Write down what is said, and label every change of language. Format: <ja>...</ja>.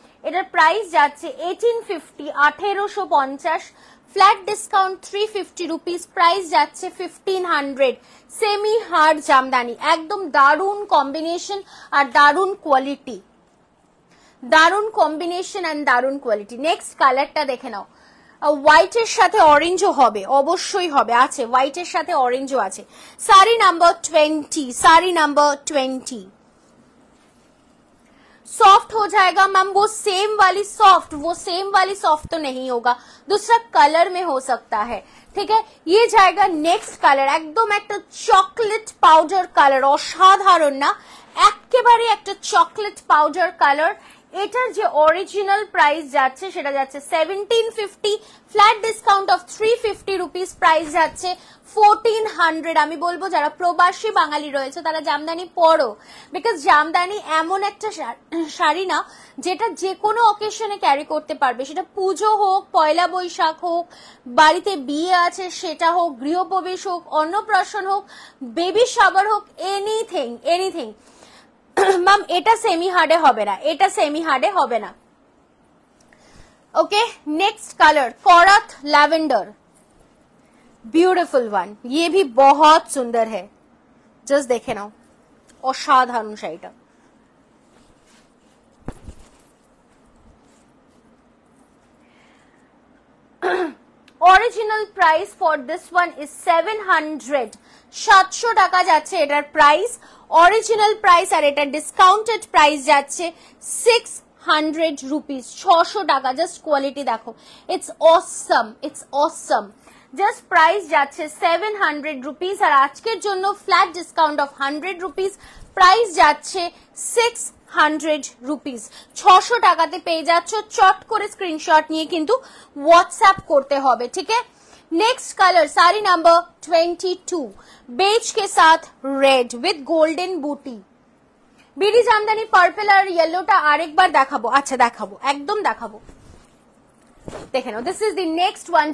<bn>এটার প্রাইস যাচ্ছে 1850, 1850, flat discount 350 rupees, price যাচ্ছে 1500। সেমি হার্ড জামদানি, একদম দারুন কম্বিনেশন আর দারুন কোয়ালিটি, দারুন কম্বিনেশন এন্ড দারুন কোয়ালিটি। নেক্সট কালারটা দেখে নাও, হোয়াইটের সাথে অরেঞ্জও হবে, অবশ্যই হবে, আছে হোয়াইটের সাথে অরেঞ্জও আছে।</bn> <hi>Sari number 20, sari number 20 soft हो जाएगा मैम, वो सेम वाली सॉफ्ट, वो सेम वाली सॉफ्ट तो नहीं होगा, दूसरा कलर में हो सकता है, ठीक है। ये जाएगा नेक्स्ट कलर, एकदम एक चॉकलेट पाउडर कलर, असाधारण ना,</hi> <bn>একেবারে একটা চকলেট পাউডার কালার। এটার যে অরিজিনাল প্রাইস যাচ্ছে সেটা যাচ্ছে 1750, flat discount of 350 rupees, price যাচ্ছে 1400। আমি বলবো যারা প্রবাসী বাঙালি রয়েছে তারা জামদানি পরো, বিকজ জামদানি এমন একটা শাড়ি না যেটা যে কোনো অকেশনে ক্যারি করতে পারবে, সেটা পুজো হোক, পয়লা বৈশাখ হোক, বাড়িতে বিয়ে আছে সেটা হোক, গৃহপ্রবেশ হোক, অন্নপ্রাশন হোক, বেবি শাওয়ার হোক, এনিথিং এনিথিং। ম্যাম এটা সেমি হার্ডে হবে না, এটা সেমি হার্ডে হবে না।</bn> <hi>Okay next colour कोरथ lavender, beautiful one, ये भी बहुत सुंदर है, जस्ट देखे ना, असाधारण शाड़ीटा।</hi> <en>original price for this one is 700,</en> <bn>700 টাকা যাচ্ছে এটার প্রাইস, অরিজিনাল প্রাইস, আর এটা ডিসকাউন্টেড প্রাইস যাচ্ছে 600 রুপিস, 600 টাকা।</bn> <en>Just quality দেখো, it's awesome, it's awesome.</en> <bn>Just price যাচ্ছে 700 রুপিস, আর আজকের জন্য flat discount of 100 rupees, price যাচ্ছে 600 রুপিস। 600 টাকাতে পেয়ে যাচ্ছ, চট করে স্ক্রিনশট নিয়ে কিন্তু হোয়াটসঅ্যাপ করতে হবে, ঠিক আছে।</bn> <hi>Next colour sari number 22, beige के साथ रेड विथ गोल्डन बूटी।</hi> <bn>বিডি জামদানি পার্পল আর ইয়েলোটা আরেকবার দেখাবো, আচ্ছা দেখাবো, একদম দেখাবো, দেখে নাও।</bn> <en>This is the next one.</en>